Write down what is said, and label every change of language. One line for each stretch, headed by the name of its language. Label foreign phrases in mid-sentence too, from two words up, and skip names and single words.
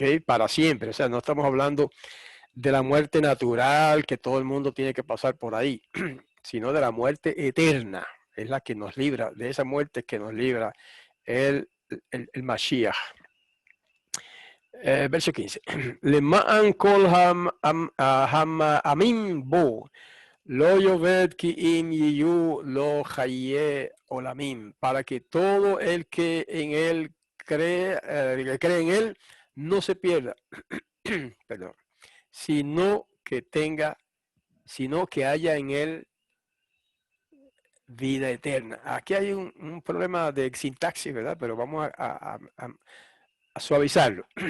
Spanish: Para siempre. O sea, no estamos hablando de la muerte natural, que todo el mundo tiene que pasar por ahí, sino de la muerte eterna. Es la que nos libra, de esa muerte que nos libra el Mashiach. Verso 15.
Hebrew: למען כל עמים בו לא יאבד כי אם יהיו לו חיי עולמים,
Spanish: para que todo el que en él cree en él, no se pierda, perdón, sino que haya en él vida eterna. Aquí hay un problema de sintaxis, ¿verdad? Pero vamos a suavizarlo.